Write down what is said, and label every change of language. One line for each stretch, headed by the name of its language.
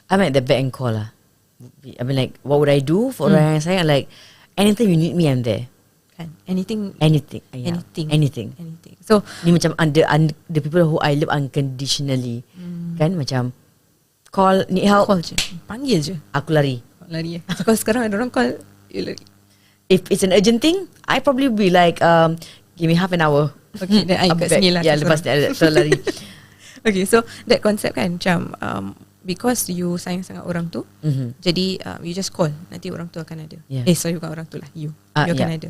English: I'm at the back and call lah. I mean, like, what would I do for
Malay: orang yang sayang?
English: Like, anything you need me, I'm there. Kan? Anything. Yeah. Anything. So
Malay: ni macam
English: the people who I love unconditionally.
Malay: Kan, macam call, need help, call je, panggil je, aku lari. So kalau sekarang ada orang call, you lari.
English: If it's an urgent thing, I probably be like, give me half an hour. Okay, then I
Malay: kat sini lah. Yeah, lepas ni so lari.
English: Okay, so that concept
Malay: kan macam because you sayang sangat orang tu, jadi you just call, nanti orang tu akan ada. Sorry, bukan orang tu lah, you akan ada.